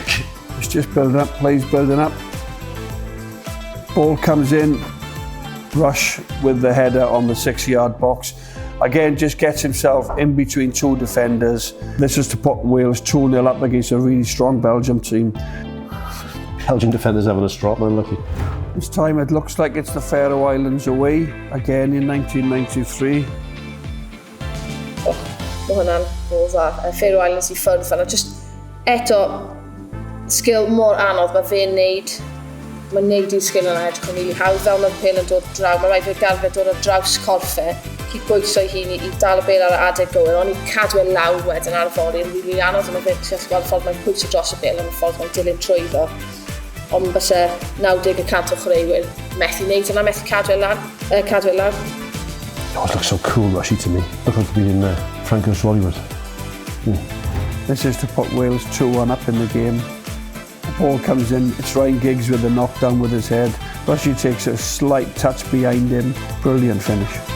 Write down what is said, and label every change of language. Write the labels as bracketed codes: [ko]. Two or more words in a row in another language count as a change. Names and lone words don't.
[en] It's just building up, plays building up. Ball comes in, Rush with the header on the 6-yard box. Again, just gets himself in between 2 defenders. This is to put Wales 2-0 up against a really strong Belgium team. Belgian defenders having a strop, man, lucky. This time it looks like it's the Faroe Islands away, again in 1993. [cy] Mae hwnna'n gols a Faroe Islands I ffwrdd fanna. Just eto, sgil mor anodd mae fe'n neud. Mae'n neud i'r sgil yna edrych yn rili hawdd fel mae'r pêl yn dod draw. Mae rhaid i'r garfed dod ar draws corffe, cyd bwyso I hun I dal y bêl ar y adeg gywir, ond I cadw e lawr wedyn ar y fori yn rili anodd. Mae fe'n gallu gweld ffordd mae'n pwyso dros y bêl, ond y ffordd mae'n dilyn trwyddo. Ond byse 90% o chreuwyr methu neud yna, methu cadw e lawr. [en] Oh, it looks so cool, Rushy, to me. Look like being Franco's Hollywood. This is to put Wales 2-1 up in the game. The ball comes in, it's Ryan Giggs with the knockdown with his head. Rushy takes a slight touch behind him. Brilliant finish.